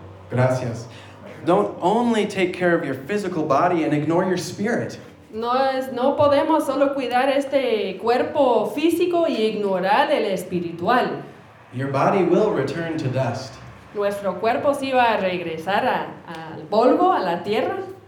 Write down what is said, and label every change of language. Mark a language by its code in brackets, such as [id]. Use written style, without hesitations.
[es] Gracias. [en] Don't only take care of your physical body and ignore your spirit. [es] No podemos solo cuidar este cuerpo físico y ignorar el espiritual. [en] Your body will return to dust. [es] Nuestro cuerpo sí va a regresar al polvo, a la tierra.